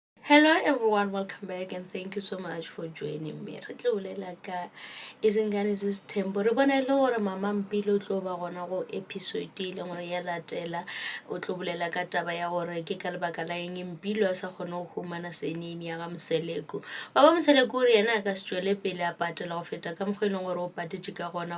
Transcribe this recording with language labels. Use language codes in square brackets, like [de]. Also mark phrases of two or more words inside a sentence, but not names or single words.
[en] Hello everyone, welcome back and thank you so much for joining me. [nso] Re tlo bolela ka [zu] izingane zesithembu. [nso] Re bona le gore mama Mpilo o tlo ba gona go episode ile gore ya latela o tlo bolela ka taba ya gore ke ka lebaka la eng Mpilo a sa kgone go humana senimi ya ga Mseleku. Baba Mseleku re yena a ka se tšwele pele a patela go feta ka mokgwa e leng gore o patetše ka gona.